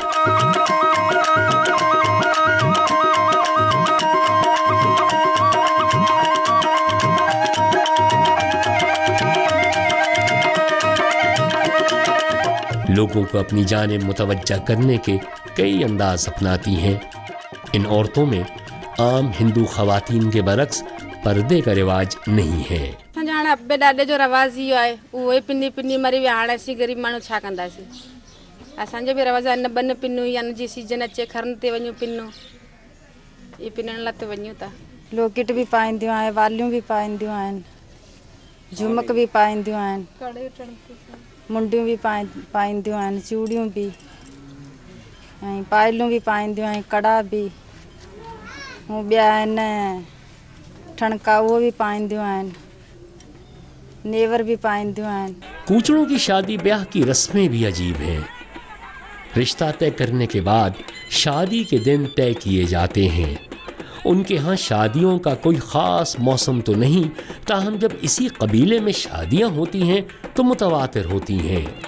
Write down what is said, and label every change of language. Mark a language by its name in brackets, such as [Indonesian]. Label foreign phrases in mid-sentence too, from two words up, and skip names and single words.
[Urdu] لوگوں کو اپنی جانب متوجہ کرنے کے کئی انداز اپناتی ہیں۔ ان عورتوں میں عام ہندو خواتین کے برعکس پردے کا رواج نہیں ہے۔ [Sindhi] हाणे अबे ॾाॾे जो रवाज़ इहो आहे, उहे पिनी पिनी मरी विया। हाणे असीं ग़रीब माण्हू छा कंदासीं? असांजो बि रवाज़ आहे, न बन पिनूं या न जी सीजन अचे खरन ते वञूं पिनूं, इहे पिनण लाइ त वञूं था। लॉकेट भी पाईंदियूं आहिनि, वालियूं भी पाईंदियूं आहिनि, झुमक भी पाईंदियूं आहिनि, मुंडियूं भी पाईंदियूं आहिनि, चूड़ियूं भी ऐं पायलूं भी पाईंदियूं आहिनि, कड़ा भी ऐं ॿिया आहिनि ठणका उहो भी पाईंदियूं आहिनि, नेवर भी पाईंदियूं आहिनि۔ [Urdu] کوچڑوں کی شادی بیاہ کی رسمیں بھی عجیب ہیں۔ رشتہ طے کرنے کے بعد شادی کے دن طے کیے جاتے ہیں۔ ان کے ہاں شادیوں کا کوئی خاص موسم تو نہیں، تاہم جب اسی قبیلے میں شادیاں ہوتی ہیں تو متواتر ہوتی ہیں۔